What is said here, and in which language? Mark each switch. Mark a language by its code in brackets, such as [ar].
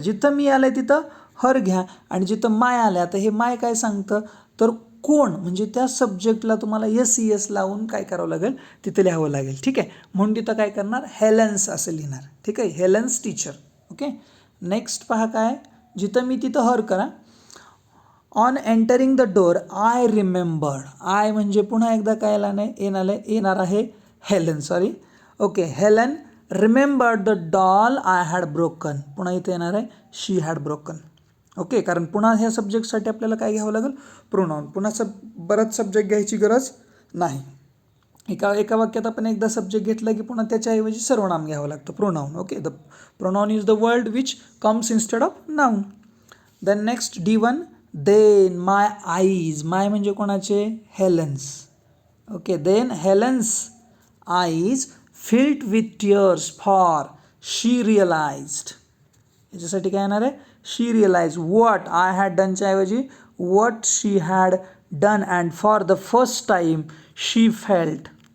[mr] जिथं मी आलं आहे तिथं हर घ्या आणि जिथं माय आलं आहे आता हे माय काय सांगतं तर कोण, म्हणजे त्या सब्जेक्टला तुम्हाला SES लावून काय करावं लागेल तिथं लिहावं लागेल. ठीक आहे, म्हणून तिथं काय करणार हेलन्स असं लिहिणार. ठीक आहे, हेलन्स टीचर. ओके, नेक्स्ट पहा काय जिथं मी तिथं हर करा. [en] On entering the door I remembered. [mr] I म्हणजे पुन्हा एकदा काय येणार आहे Helen. [en] Sorry, okay, Helen remembered the doll I had broken. [mr] पुन्हा इथे येणार आहे [en] She had broken. [mr] ओके, कारण पुन्हा ह्या सब्जेक्टसाठी आपल्याला काय घ्यावं लागेल प्रोनाऊन. पुन्हा बरंच सब्जेक्ट घ्यायची गरज नाही. एका वाक्यात आपण एकदा सब्जेक्ट घेतला की पुन्हा त्याच्याऐवजी सर्वनाम घ्यावं लागतं pronoun. [en] Okay, the pronoun is the word which comes instead of noun. Then next D1 then my eyes. My [mr] म्हणजे कोणाचे [en] Helen's. Okay, then Helen's eyes filled with tears for she realised. [mr] याच्यासाठी काय येणार आहे [en] She realise what I had डनच्या ऐवजी what she had done and for the first time she felt.